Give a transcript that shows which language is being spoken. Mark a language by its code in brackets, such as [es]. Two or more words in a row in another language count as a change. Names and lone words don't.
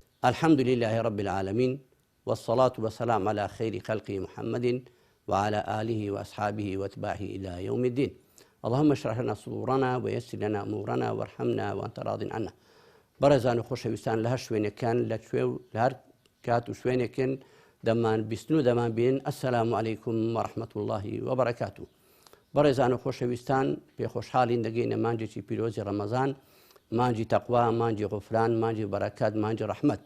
[ar] الحمد لله رب العالمين والصلاة والسلام على خير خلق محمد وعلى آله وأصحابه واتباعه إلى يوم الدين. اللهم اشرح لنا صدورنا ويسر لنا أمورنا وارحمنا وأنت راض عنا. [ckb] برزان خوشویستان لە هەر شوێنەکان لە هەر کات و شوێنێکن دەمان بیستن و دەمان بین. [ar] ئەسەلام عەلەیکم وەڕەحمەت الله وبەرەکاتوه. [ckb] بەڕێزان و خۆشەویستان پێخۆشحاڵین دەگەینە مانجێکی پیرۆزی ڕەمەزان، مانجی تەقوا، مانجی غوفران، مانجی بەرەکات، مانجی ڕەحمەت.